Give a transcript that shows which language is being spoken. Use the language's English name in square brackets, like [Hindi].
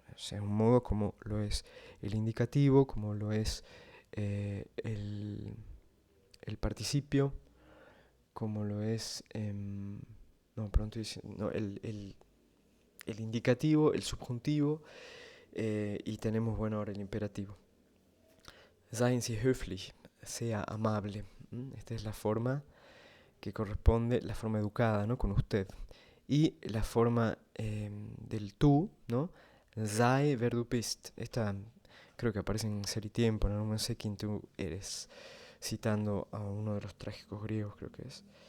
[Spanish] O sea, es un modo como lo es el indicativo, como lo es el participio, como lo es, no, pronto dice, no, el indicativo, el subjuntivo y tenemos, bueno, ahora el imperativo. [German] Seien Sie höflich, [Spanish] sea amable. Esta es la forma que corresponde, la forma educada, ¿no? Con usted. Y la forma del tú, ¿no? [German] Sei wer du bist. [Spanish] Esta creo que aparece en Ser y Tiempo, no sé quién tú eres, citando a uno de los trágicos griegos, creo que es.